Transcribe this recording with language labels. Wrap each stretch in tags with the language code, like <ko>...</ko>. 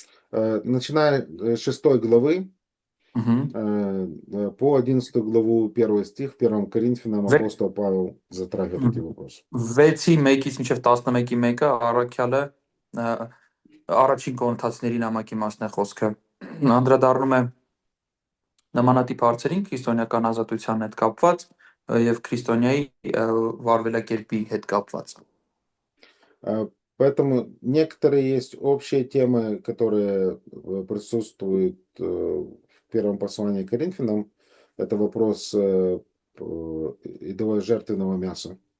<ru>Начиная с 6 главы по 11 главу 1 стих, в 1 Коринфянам апостол Павел затрагивает эти вопросы.</ru> <hy>6-ի 1-ից մինչև 11-ի 1-ը առաքյալը առաջին կորինթացիների նամակի մասն է խոսքը։ Անդրադառնում է նմանատիպ հարցերին քրիստոնեական ազատության հետ կապված եւ քրիստոնյայի վարվելակերպի հետ կապված։</hy> <ru>Поэтому некоторые есть общие темы, которые присутствуют в первом послании к Коринфянам. Это вопрос идолой жертвенного мяса.</ru>